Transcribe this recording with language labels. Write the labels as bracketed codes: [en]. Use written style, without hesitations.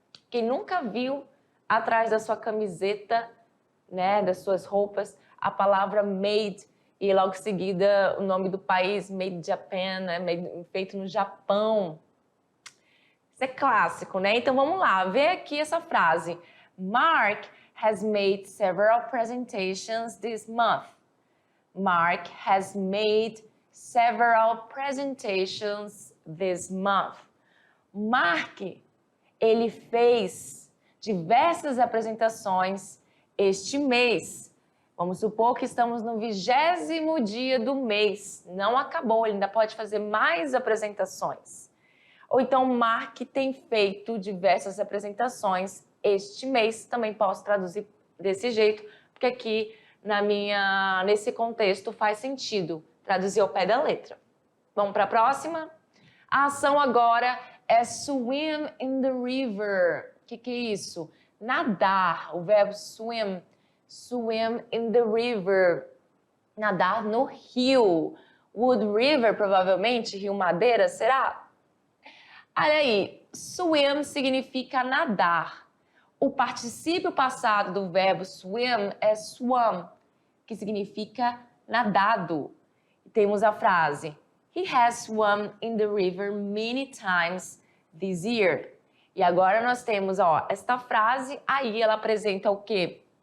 [pt] Quem nunca viu atrás da sua camiseta, né, das suas roupas, a palavra made e logo em seguida o nome do país, made Japan, né, feito no Japão. Isso é clássico, né? Então vamos lá, vê aqui essa frase. [en] Mark has made several presentations this month. Mark has made several presentations this month. [pt] Mark, ele fez diversas apresentações este mês. Vamos supor que estamos no 20º dia do mês. Não acabou, ele ainda pode fazer mais apresentações. Ou então, Mark tem feito diversas apresentações este mês. Também posso traduzir desse jeito, porque aqui nesse contexto faz sentido. Traduzir ao pé da letra. Vamos para a próxima? A ação agora é [en] swim in the river. [pt] O que é isso? Nadar. O verbo swim [en] Swim in the river. [pt] Nadar no rio. Wood River, provavelmente, Rio Madeira, será? Olha aí, swim significa nadar. O particípio passado do verbo swim é swam, que significa nadado. Temos a frase, [en] he has swum in the river many times this year. [pt] E agora nós temos, esta frase, aí ela apresenta o quê?